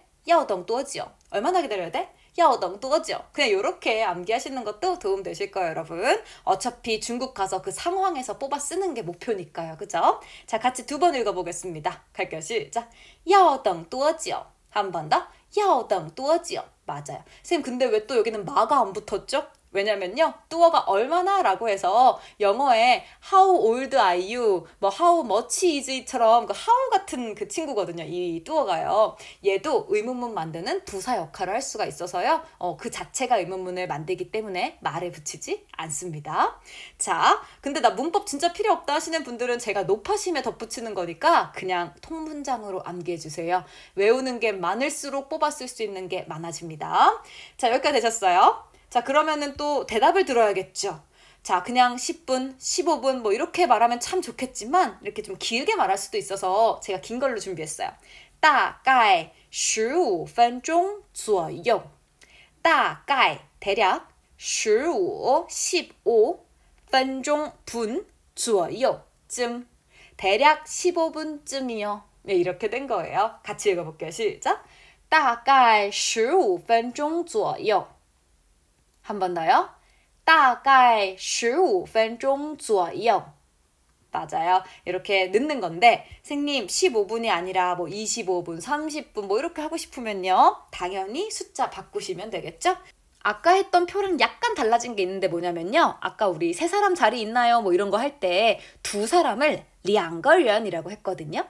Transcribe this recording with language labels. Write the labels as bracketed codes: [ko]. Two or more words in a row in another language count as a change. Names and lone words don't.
[zh] 要等多久? [ko] 얼마나 기다려야 돼? [zh] 要等多久? [ko] 그냥 이렇게 암기하시는 것도 도움 되실 거예요, 여러분. 어차피 중국 가서 그 상황에서 뽑아 쓰는 게 목표니까요, 그죠? 자, 같이 두 번 읽어보겠습니다. 갈게요, 시작. [zh] 要等多久? [ko] 한 번 더. [zh] 要等多久? [ko] 맞아요. 선생님, 근데 왜 또 여기는 마가 안 붙었죠? 왜냐면요, 뚜어가 얼마나 라고 해서 영어에 [en] how old are you, [ko] 뭐 [en] how much is it [ko] 처럼 그 how 같은 그 친구거든요, 이 뚜어가요. 얘도 의문문 만드는 부사 역할을 할 수가 있어서요, 그 자체가 의문문을 만들기 때문에 말을 붙이지 않습니다. 자, 근데 나 문법 진짜 필요 없다 하시는 분들은 제가 높아심에 덧붙이는 거니까 그냥 통문장으로 암기해주세요. 외우는 게 많을수록 뽑아 쓸 수 있는 게 많아집니다. 자, 여기까지 되셨어요? 자, 그러면은 또 대답을 들어야겠죠. 자, 그냥 10분, 15분 뭐 이렇게 말하면 참 좋겠지만 이렇게 좀 길게 말할 수도 있어서 제가 긴 걸로 준비했어요. [zh] 大概15分钟左右. 大概 대략 15 分钟분 左右 쯤. [ko] 대략 15분쯤이요. 네, 이렇게 된 거예요. 같이 읽어볼게요. 시작. [zh] 大概15分钟左右. [ko] 한 번 더요. [zh] 大概15分钟左右. [ko] 맞아요. 이렇게 넣는 건데, 선생님 15분이 아니라 뭐 25분, 30분 뭐 이렇게 하고 싶으면요, 당연히 숫자 바꾸시면 되겠죠? 아까 했던 표랑 약간 달라진 게 있는데 뭐냐면요, 아까 우리 세 사람 자리 있나요? 뭐 이런 거 할 때 두 사람을 [zh] 两个人 [ko] 이라고 했거든요.